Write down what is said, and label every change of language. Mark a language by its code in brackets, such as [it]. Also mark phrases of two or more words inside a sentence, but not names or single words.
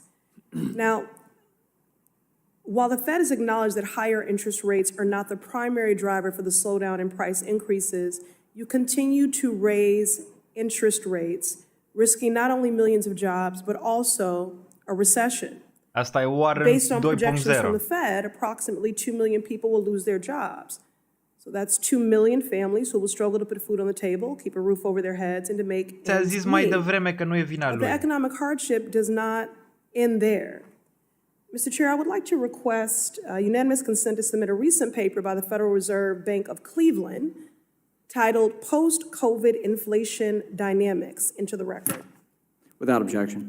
[en] Now, while the Fed has acknowledged that higher interest rates are not the primary driver for the slowdown in price increases, you continue to raise interest rates, risking not only millions of jobs, but also a recession. [ro] Asta e Warren 2.0. [en] Based on projections from the Fed, approximately 2 million people will lose their jobs. So that's 2 million families who will struggle to put food on the table, keep a roof over their heads, and to make [ro] Ți-a zis mai devreme că nu e vina lui. [en] The economic hardship does not end there. Mr. Chair, I would like to request unanimous consent to submit a recent paper by the Federal Reserve Bank of Cleveland titled Post-COVID Inflation Dynamics into the record. Without objection.